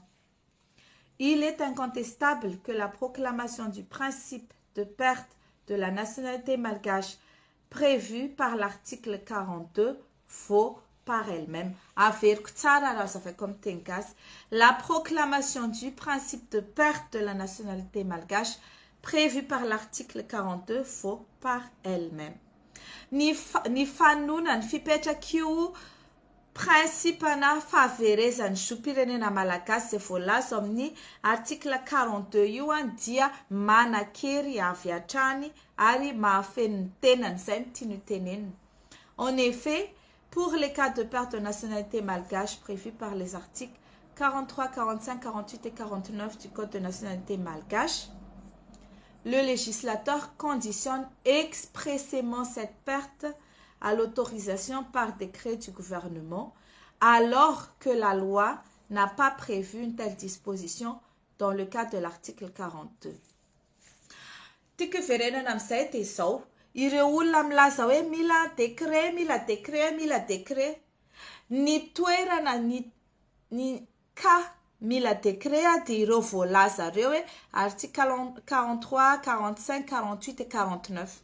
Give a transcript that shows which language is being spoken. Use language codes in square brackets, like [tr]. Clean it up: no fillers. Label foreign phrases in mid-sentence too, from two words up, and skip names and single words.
[fr] Il est incontestable que la proclamation du principe de perte de la nationalité malgache prévue par l'article 42 vaut par elle-même. La proclamation du principe de perte de la nationalité malgache prévue par l'article 42 vaut par elle-même. [mg] Ny fanona ny fipetraka principana fahaverezan'ny zopirenena malagasy izay voalaza amin'ny article 42 io dia manan-kery avy hatrany ary mahafeno ny tenany, izay no tiany tenenina. [fr] En effet, pour les cas de perte de nationalité malgache prévus par les articles 43, 45, 48 et 49 du Code de nationalité malgache, le législateur conditionne expressément cette perte à l'autorisation par décret du gouvernement, alors que la loi n'a pas prévu une telle disposition dans le cas de l'article 42. [mg] Tiako verenana amin'izay dia izao, ireo olona milaza hoe mila décret, mila décret, mila décret. Ny toerana ny cas mila décret dia ireo voalaza ireo hoe article 43, 45, 48 et 49.